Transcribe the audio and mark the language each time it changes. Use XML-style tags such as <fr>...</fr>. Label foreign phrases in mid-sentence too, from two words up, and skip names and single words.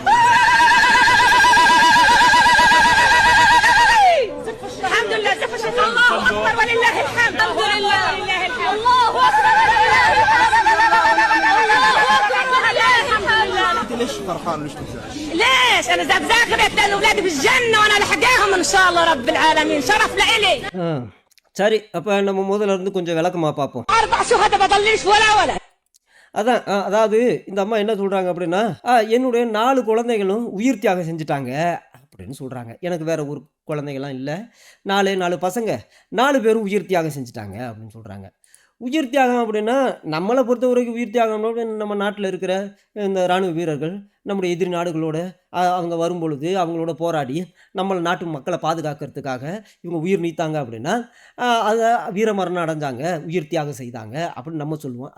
<ar>الحمد لله الله اكبر ولله الحمد الحمد لله ولله الحمد الله اكبر ولله الحمد. انت ليش فرحان ليش بتزعل؟ ليش انا زغرت لان اولادي بالجنه وانا لحقاهم ان شاء الله رب العالمين شرف لإلي.</ar> <ta>சரி அப்ப நம்ம முதல்ல இருந்து கொஞ்சம் விளக்கமா பார்ப்போம்.</ta> <ar>4 شهداء بضليش ولا ولد.</ar> <ta>அதான் அதாவது இந்த அம்மா என்ன சொல்றாங்க அப்படின்னா, என்னுடைய 4 குழந்தைகளும் உயிர் தியாகம் செஞ்சுட்டாங்க அப்படின்னு சொல்றாங்க. எனக்கு வேற ஒரு குழந்தைகள்லாம் இல்லை, 4 பசங்க 4 பேரும் உயிர் தியாகம் செஞ்சுட்டாங்க அப்படின்னு சொல்றாங்க. உயிர் தியாகம் அப்படின்னா நம்மளை பொறுத்த வரைக்கும் உயிர் தியாகம் நம்ம நாட்டில் இருக்கிற இந்த இராணுவ வீரர்கள் நம்முடைய எதிரி நாடுகளோட அவங்க வரும்பொழுது அவங்களோட போராடி நம்மளை நாட்டு மக்களை பாதுகாக்கிறதுக்காக இவங்க உயிர் நீத்தாங்க அப்படின்னா அதை வீரமரணம் அடைஞ்சாங்க, உயிர் தியாகம் செய்தாங்க அப்படின்னு நம்ம சொல்லுவோம்.</ta>